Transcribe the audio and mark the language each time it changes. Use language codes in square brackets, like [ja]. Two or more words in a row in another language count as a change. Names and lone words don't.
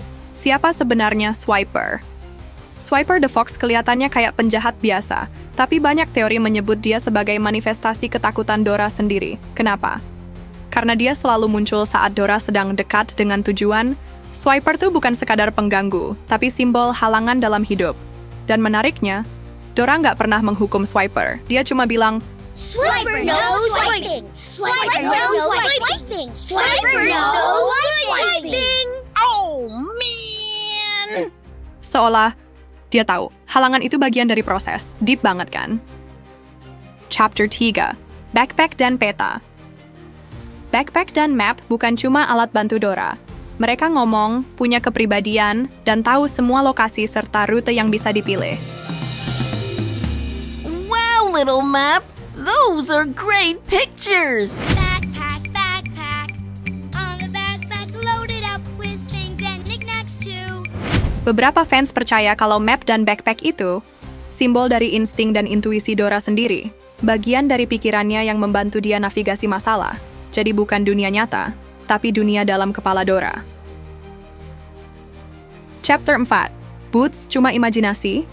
[id] Siapa sebenarnya Swiper? Swiper the Fox kelihatannya kayak penjahat biasa, tapi banyak teori menyebut dia sebagai manifestasi ketakutan Dora sendiri. Kenapa? Karena dia selalu muncul saat Dora sedang dekat dengan tujuan. Swiper tuh bukan sekadar pengganggu, tapi simbol halangan dalam hidup. Dan menariknya, Dora nggak pernah menghukum Swiper. Dia cuma bilang, [en] Swiper no swiping! Swiper no swiping! Swiper no swiping! Oh, man! [id] seolah dia tahu, halangan itu bagian dari proses. Deep banget kan? Chapter 3. Backpack dan Peta. Backpack dan map bukan cuma alat bantu Dora. Mereka ngomong, punya kepribadian, dan tahu semua lokasi serta rute yang bisa dipilih. [en] Wow, little map! Those are great pictures! Backpack, backpack. On the backpack, loaded up with things and knickknacks too. [id] Beberapa fans percaya kalau map dan backpack itu simbol dari insting dan intuisi Dora sendiri, bagian dari pikirannya yang membantu dia navigasi masalah. Jadi bukan dunia nyata, tapi dunia dalam kepala Dora. Chapter 4. Boots cuma imajinasi?